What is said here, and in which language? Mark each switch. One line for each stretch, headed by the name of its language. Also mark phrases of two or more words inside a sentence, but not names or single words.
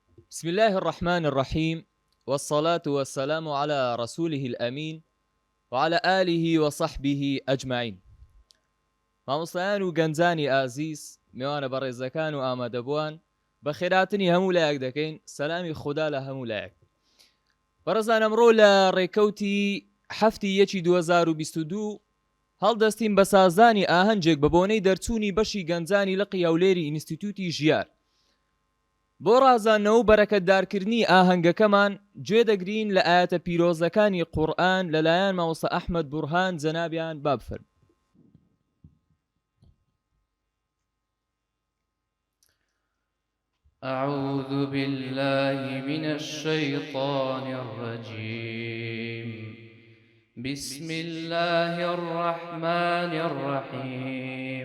Arabic: بسم الله الرحمن الرحيم، والصلاة والسلام على رسوله الأمين وعلى آله وصحبه أجمعين.
Central Kurdish: مامۆستایان و گەنجانی ئازیز، میوانە بەڕێزەکان و ئامادەبووان بە خێراتنی هەموو لایەک دەکەین. سەلامی خوددا لە هەموو لایەک. بەڕێزان، ئەمڕۆ لە ڕێکەوتی هەفتی یەکی 2022 هەڵدەستین بە سازانی ئاهەنجێک بە بۆنەی دەرچوونی بەشی گەنجانی لقی هەولێری ئینستیتوتی ژیار. بۆ ڕازانەوە و بەرەکەتدارکردنی ئاهەنگەکەمان گوێ دەگرین لە ئاەتە پیرۆزەکانی قورئان لەلایەن مامۆستا ئەحمەد بورهان جەنابیان بابفەرمێن.
Arabic: أعوذ بالله من الشيطان الرجيم. بسم الله الرحمن الرحيم.